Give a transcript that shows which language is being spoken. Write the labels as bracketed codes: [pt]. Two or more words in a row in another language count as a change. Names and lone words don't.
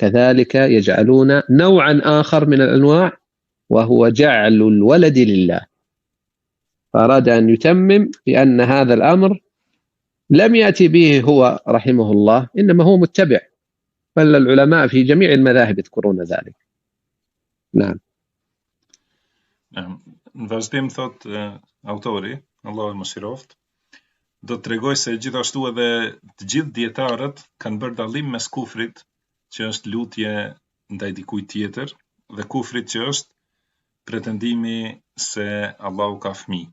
[ar] كذلك يجعلون نوعا آخر من الأنواع وهو جعل الولد لله. فأراد أن يتمم بأن هذا الأمر لم يأتي به هو رحمه الله، إنما هو متبع، بل العلماء في جميع المذاهب يذكرون ذلك. نعم. [sq] Në vazhdim thot autori, Allahu më shiroft, do të tregoj se gjithashtu edhe të gjithë dietarët kanë bërë dallim mes kufrit, që është lutje ndaj dikujt tjetër, dhe kufrit që është pretendimi se Allahu ka fëmijë.